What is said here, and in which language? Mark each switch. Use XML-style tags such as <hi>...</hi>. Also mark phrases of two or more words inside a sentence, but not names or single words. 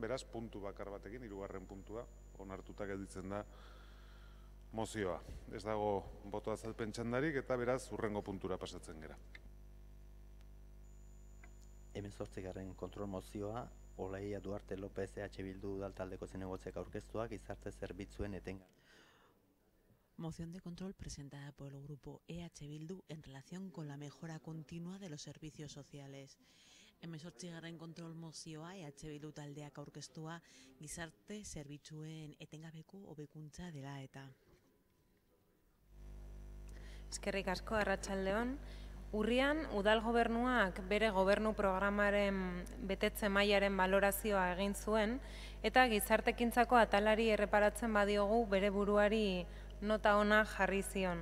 <eu>Beraz, puntu bakar batekin, hirugarren puntua, onartuta gelditzen da mozioa. Ez dago boto azalpen txandarik eta beraz, hurrengo puntura pasatzen gera. 18. kontrol mozioa, Olaia Duarte López EH Bildu udaltaldeko zinegotziak aurkeztua, gizarte zerbitzuen etengabe.</eu> <es>Moción de control presentada por el grupo EH Bildu en relación con la mejora continua de los servicios sociales.</es> <eu>18. kontrol mozioa EH Bildu taldeak aurkeztua, gizarte zerbitzuen etengabeko hobekuntza dela eta. Eskerrik asko, arratsaldeon. Urrian, udal gobernuak bere gobernu programaren betetze mailaren balorazioa egin zuen eta gizartekintzako atalari erreparatzen badiogu bere buruari nota ona jarri zion.</eu>